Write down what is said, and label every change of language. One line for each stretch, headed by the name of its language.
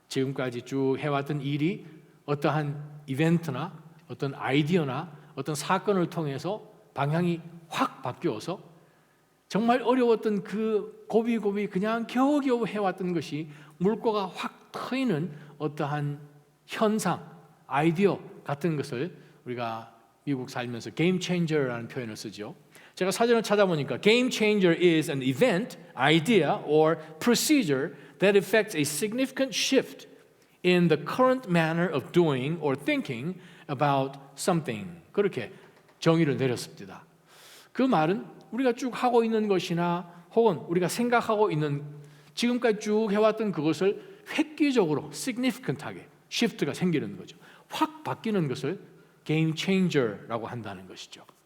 Korean: 지금까지 쭉 해왔던 일이 어떠한 이벤트나 어떤 아이디어나 어떤 사건을 통해서 방향이 확 바뀌어서 정말 어려웠던 그 고비고비 그냥 겨우겨우 해왔던 것이 물꼬가 확 트이는 어떠한 현상, 아이디어 같은 것을 우리가 미국 살면서 게임 체인저라는 표현을 쓰죠.
English: 제가 사전을 찾아보니까 Game changer is an event, idea, or procedure that affects a significant shift in the current manner of doing or thinking about something.
Korean: 그렇게 정의를 내렸습니다. 그 말은 우리가 쭉 하고 있는 것이나 혹은 우리가 생각하고 있는 지금까지 쭉 해왔던 그것을 획기적으로 significant하게 shift가 생기는 거죠. 확 바뀌는 것을 Game changer라고 한다는 것이죠.